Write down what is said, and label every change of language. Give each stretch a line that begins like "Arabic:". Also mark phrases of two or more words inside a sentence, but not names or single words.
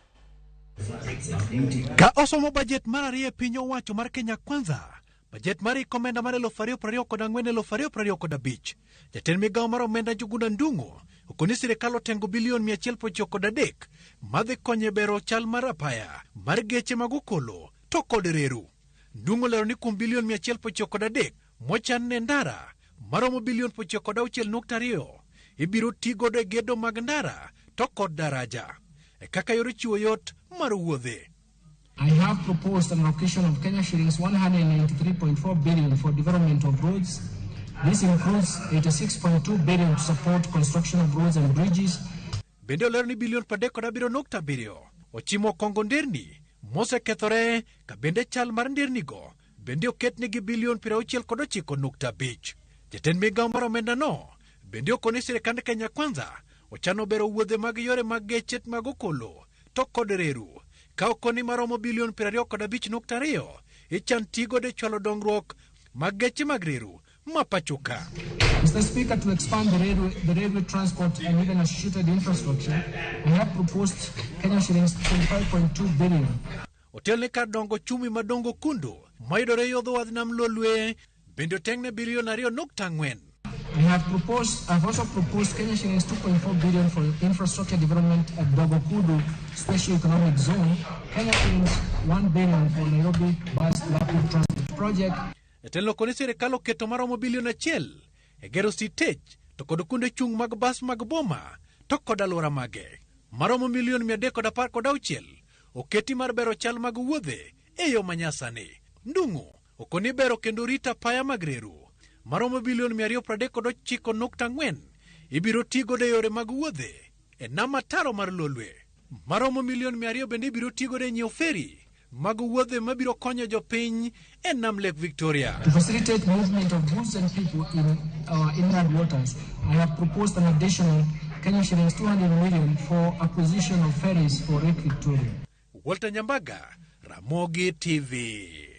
Luo (Kenya and Tanzania): Ka osomo budget mar ariyo e piny owacho mar Kenya Kwanza, budget mar omenda mar 2024-2025, jatend migawo mar omenda Njuguna Ndung'u okoni sirkal otengo bilion 193 madhi konyo e bero chal mar apaya mar geche mag okolo to kod reru. Ndung'u lero ni kuom bilion 193 mochan ne ndara maromo bilion 96.2 ibiro tigodo e gedo mag ndara to kod daraja e kaka yor chiwo yot mar wuodhe.
English: I have proposed an allocation of Kenya shillings 193.4 billion for development of roads. This includes 86.2 billion to support construction of roads and bridges.
Luo (Kenya and Tanzania): Bende olero ni bilion 37.7 ochimo kongo nderni mosekethore ka bende chal mar ndernigo bende oketnegi bilion 69.5. Jatend migawo mar omenda no bende okoni sirkand Kenya Kwanza ochano bero wuodhe mag yore mag geche mag okolo to kod reru ka okoni maromo bilion 25.2 ichan tigo de chwalo dongruok mag geche mag reru ma pachoka.
English: Mr. Speaker, to expand the railway transport and even associated infrastructure, I have proposed Kenya shillings 25.2 billion.
Luo (Kenya and Tanzania): Otel ne kar dongo chumi madongo kundu mayudore yodho wadh nam Lolwe bende otengne bilion 2.4.
English: I've also proposed Kenya shillings 2.4 billion for infrastructure development at Dogokudu Special Economic Zone, Kenya shillings 1 billion for Nairobi Bus Rapid Transit Project.
Luo (Kenya and Tanzania): Etelo koni sirkal oketo maromo bilion 1 e gero sitej to kod kunde chung mag bas mag boma to kod alwora mage. Maromo milion 316 oketi mar bero chal mag wuodhe e yo manyasani. Ndung'u okoni bero kendo rita paya mag reru maromo bilion 239.4 ibiro tigo de yore mag wuodhe e nam ataro mar Lolwe. Maromo milion 200 bende ibiro tigo de nyiewo feri mag wuodhe mabiro konyo jopiny e nam Lake Victoria.
English: To facilitate movement of goods and people in our inland waters, I have proposed an additional Kenya shillings 200 million for acquisition of ferries for Lake Victoria.
Luo (Kenya and Tanzania): Walter Nyambaga, Ramogi TV.